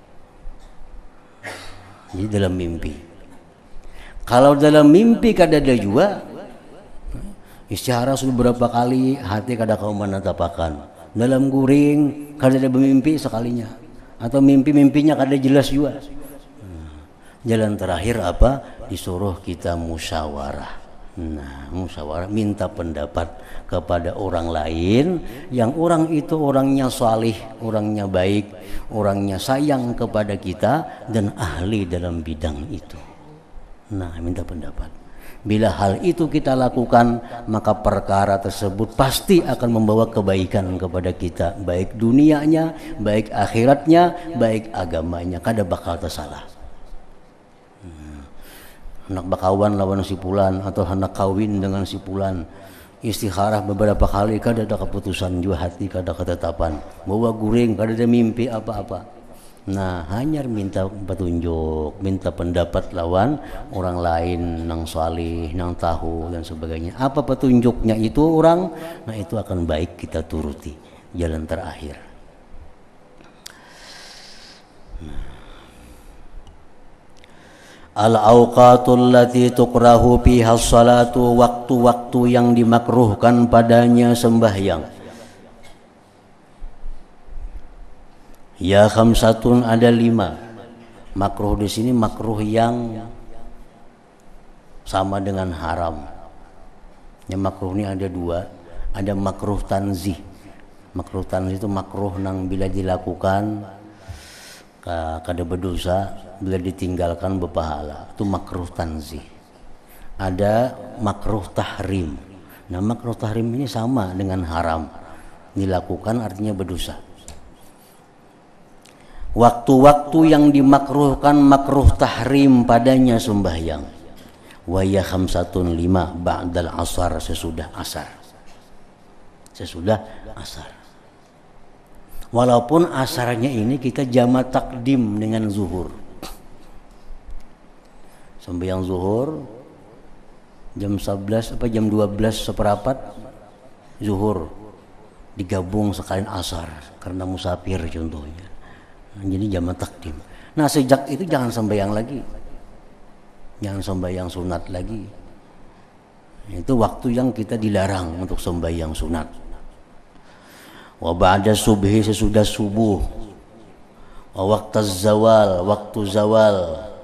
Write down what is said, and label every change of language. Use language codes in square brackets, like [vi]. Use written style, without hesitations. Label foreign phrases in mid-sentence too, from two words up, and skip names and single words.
[id] Jadi dalam mimpi. [bjn] Kalau dalam mimpi kada ada juga, istihara sudah berapa kali hati kada kau menetapakan. Dalam guring kada ada bermimpi sekalinya, atau mimpinya kada jelas juga. [id] Jalan terakhir apa? Disuruh kita musyawarah. Nah, musyawarah, minta pendapat kepada orang lain yang orang itu orangnya salih, orangnya baik, orangnya sayang kepada kita dan ahli dalam bidang itu. Nah, minta pendapat. Bila hal itu kita lakukan, maka perkara tersebut pasti akan membawa kebaikan kepada kita, baik dunianya, baik akhiratnya, baik agamanya, [bjn] kada bakal tersalah. Hendak bakawan lawan si fulan atau hendak kawin dengan si fulan, istikharah beberapa kali kada ada keputusan juga hati, kada ketetapan, bawa guring, kada ada mimpi apa-apa. Nah hanya minta petunjuk, minta pendapat lawan orang lain nang salih, nang tahu dan sebagainya. [id] Apa petunjuknya itu orang, nah itu akan baik kita turuti. Jalan terakhir. [ar] الأوقات التي تكره فيها الصلاة, [id] waktu-waktu yang dimakruhkan padanya sembahyang. [ar] هي خمسة, [id] ada 5. Makruh di sini makruh yang sama dengan haram. Yang makruh ini ada 2. Ada makruh tanzih. Makruh tanzih itu makruh nang bila dilakukan kada berdosa, bila ditinggalkan berpahala, itu makruh tanzih. Ada makruh tahrim. Nah makruh tahrim ini sama dengan haram, dilakukan artinya berdosa. Waktu-waktu yang dimakruhkan makruh tahrim padanya sembahyang. [ar] وهي خمسة 5 بعد العصر, [id] sesudah asar. Sesudah asar. Walaupun asarnya ini kita jamak takdim dengan zuhur. Sembahyang zuhur jam 11 apa jam 12 seperempat zuhur digabung sekalian asar karena musafir contohnya. Nah, jadi jamak takdim. Nah sejak itu jangan sembahyang lagi, jangan sembahyang sunat lagi. Itu waktu yang kita dilarang untuk sembahyang sunat. [ar] وبعد الصبح, [id] sesudah subuh. [ar] ووقت الزوال, [id] waktu zawal.